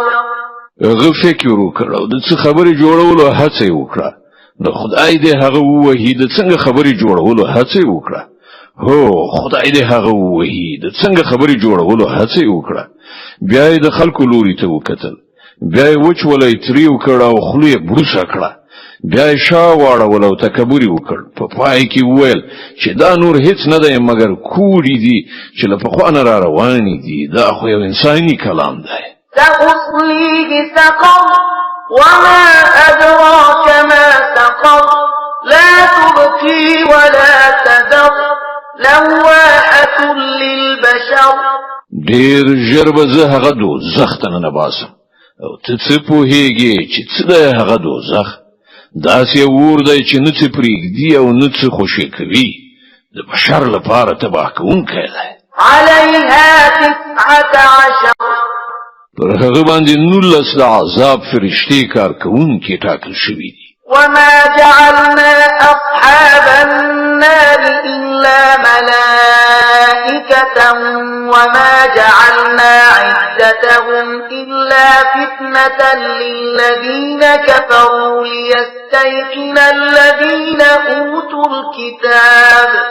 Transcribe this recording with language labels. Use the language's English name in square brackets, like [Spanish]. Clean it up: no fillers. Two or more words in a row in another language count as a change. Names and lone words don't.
[Pashto] هغه فکر وکړ او د څه خبرې جوړولو هڅه وکړه. د خدای دې هغه ووهي د څنګه خبرې جوړولو هڅه وکړه. هو خدای دې هغه ووهي د څنګه خبرې جوړولو هڅه وکړه. بیا یې د خلکو لوري ته وکتل. بیا یې وچولې تری وکړ او خولې بروسه کړه. بیا یې شا واړول او تکبر وکړ. په پای کې وویل چې دا نور هیڅ نه دی مګر کوړي دي چې له پخوا نه را روانې دي. دا خو یو انساني کلام دی. [Arabic] سأصليه سقر وما أدراك ما سقر لا تبقي ولا تذر لواحة للبشر. [Pashto] ډیر ژر به زه هغه دوزخ ته ننباسم او ته څه پوهیږې چې څه دی هغه دوزخ؟ داسې اور دی چې نه څه پرېږدي او نه څه خوشې کوي. د بشر لپاره تباه کوونکی دی. [Arabic] عليها 19 [Pashto] پر هغه باندې 19 د عذاب فرشتې کار کوونکي ټاکل شوي دي. [Arabic] وما جعلنا أصحاب النار إلا ملائكة وما جعلنا عدتهم إلا فتنة للذين كفروا ليستيقن الذين أوتوا الكتاب